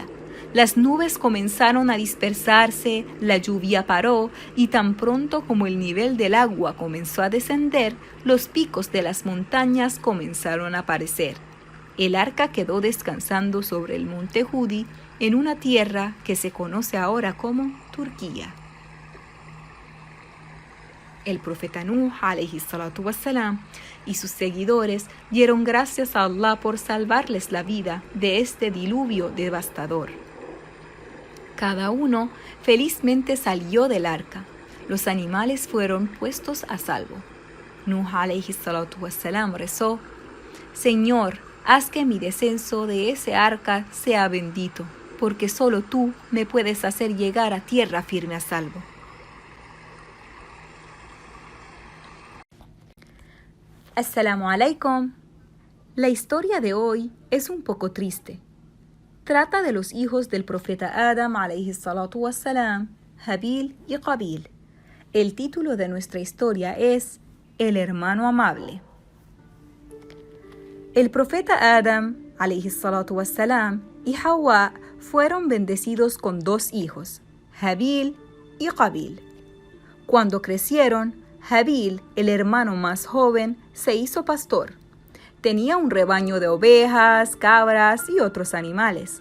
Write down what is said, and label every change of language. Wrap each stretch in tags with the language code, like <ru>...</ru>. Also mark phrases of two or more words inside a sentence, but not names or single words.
<es>Las nubes comenzaron a dispersarse, la lluvia paró y tan pronto como el nivel del agua comenzó a descender, los picos de las montañas comenzaron a aparecer. El arca quedó descansando sobre el monte Hudi, en una tierra que se conoce ahora como Turquía. El profeta Nuh,</es> <ar>عليه الصلاة والسلام,</ar> <es>y sus seguidores dieron gracias a Allah por salvarles la vida de este diluvio devastador. Cada uno felizmente salió del arca. Los animales fueron puestos a salvo. Nuh,</es> <ar>عليه الصلاة والسلام,</ar> <es>rezó: Señor, haz que mi descenso de ese arca sea bendito, porque solo tú me puedes hacer llegar a tierra firme a salvo.</es> <ar>السلام عليكم.</ar> <es>La historia de hoy es un poco triste. Trata de los hijos del profeta Adam,</es> <ar>عليه الصلاة والسلام,</ar> <es>Habil y Qabil. El título de nuestra historia es El hermano amable. El profeta Adam,</es> <ar>عليه الصلاة والسلام,</ar> <es>y Hawa fueron bendecidos con 2 hijos, Habil y Qabil. Cuando crecieron, Habil, el hermano más joven, se hizo pastor. Tenía un rebaño de ovejas, cabras y otros animales.</es>